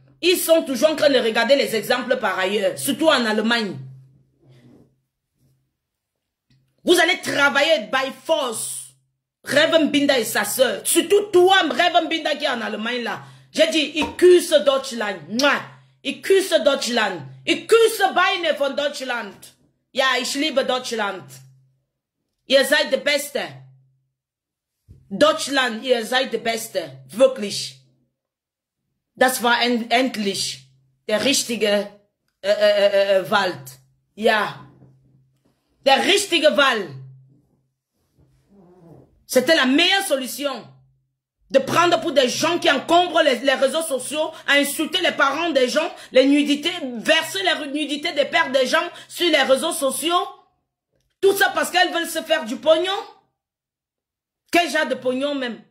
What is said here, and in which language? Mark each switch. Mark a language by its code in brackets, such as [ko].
[fr] Ils sont toujours en train de regarder les exemples par ailleurs, surtout en Allemagne. Vous allez travailler [en] by force. [fr] Rev Mpinda et sa sœur. Surtout toi, Rev Mpinda qui est en Allemagne là. J'ai dit, [de] ich küsse Deutschland. Ich küsse Deutschland. Ich küsse Beine von Deutschland. Ja, ich liebe Deutschland. Ihr seid der Beste. Deutschland, ihr seid der Beste. Wirklich. Das war endlich der richtige Wald. Ja. Der richtige Wald. [fr] C'était la meilleure solution. De prendre pour des gens qui encombrent les réseaux sociaux, à insulter les parents des gens, les nudités, verser les nudités des pères des gens sur les réseaux sociaux. Tout ça parce qu'elles veulent se faire du pognon. Quel genre de pognon même?